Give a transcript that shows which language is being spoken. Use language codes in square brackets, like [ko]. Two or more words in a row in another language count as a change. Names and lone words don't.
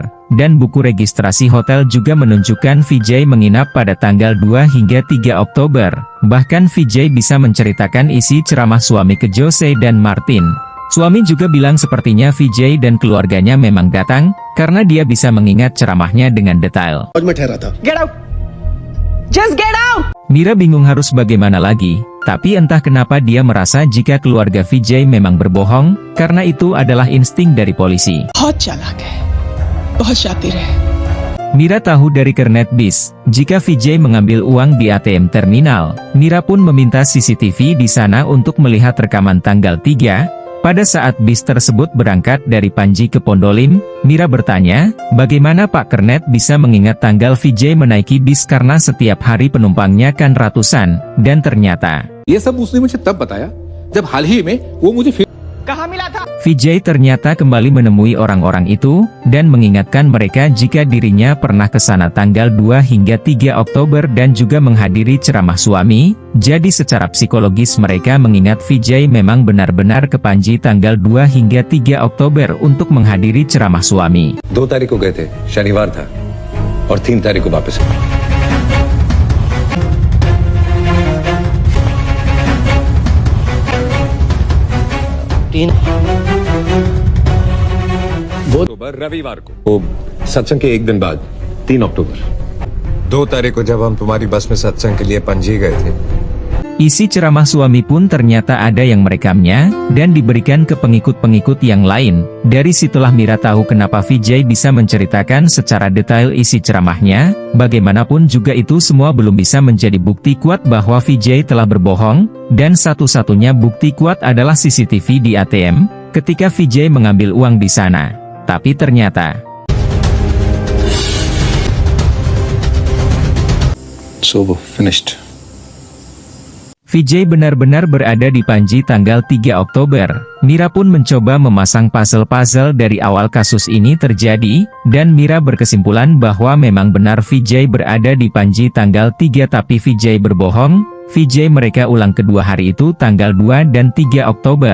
[id] Dan buku registrasi hotel juga menunjukkan Vijay menginap pada tanggal 2 hingga 3 Oktober. Bahkan Vijay bisa menceritakan isi ceramah suami ke Jose dan Martin. Suami juga bilang sepertinya Vijay dan keluarganya memang datang, karena dia bisa mengingat ceramahnya dengan detail. [en] Get out! Just get out! [id] Mira bingung harus bagaimana lagi, tapi entah kenapa dia merasa jika keluarga Vijay memang berbohong, karena itu adalah insting dari polisi. Mira tahu dari kernet bis, jika Vijay mengambil uang di ATM terminal. Mira pun meminta CCTV di sana untuk melihat rekaman tanggal 3, pada saat bis tersebut berangkat dari Panji ke Pondolim. Mira bertanya, bagaimana Pak Kernet bisa mengingat tanggal Vijay menaiki bis karena setiap hari penumpangnya kan ratusan, dan ternyata [hi] ये सब उसने मुझे तब बताया जब हाल ही में वो मुझे [id] Vijay ternyata kembali menemui orang-orang itu, dan mengingatkan mereka jika dirinya pernah ke sana tanggal 2 hingga 3 Oktober dan juga menghadiri ceramah suami. Jadi secara psikologis mereka mengingat Vijay memang benar-benar ke Panji tanggal 2 hingga 3 Oktober untuk menghadiri ceramah suami. [hi] 2 तारीख को गए थे, शनिवार था, और 3 तारीख को वापस। अक्टूबर रविवार को, वो सत्संग के एक दिन बाद 3 अक्टूबर। 2 तारीख को जब हम तुम्हारी बस में सत्संग के लिए पणजी गए थे। [id] Isi ceramah suami pun ternyata ada yang merekamnya, dan diberikan ke pengikut-pengikut yang lain. Dari situlah Mira tahu kenapa Vijay bisa menceritakan secara detail isi ceramahnya. Bagaimanapun juga itu semua belum bisa menjadi bukti kuat bahwa Vijay telah berbohong, dan satu-satunya bukti kuat adalah CCTV di ATM, ketika Vijay mengambil uang di sana. Tapi ternyata [en] So finished. [id] Vijay benar-benar berada di Panji tanggal 3 Oktober. Mira pun mencoba memasang puzzle-puzzle dari awal kasus ini terjadi, dan Mira berkesimpulan bahwa memang benar Vijay berada di Panji tanggal 3 tapi Vijay berbohong. Vijay mereka ulang kedua hari itu tanggal 2 dan 3 Oktober.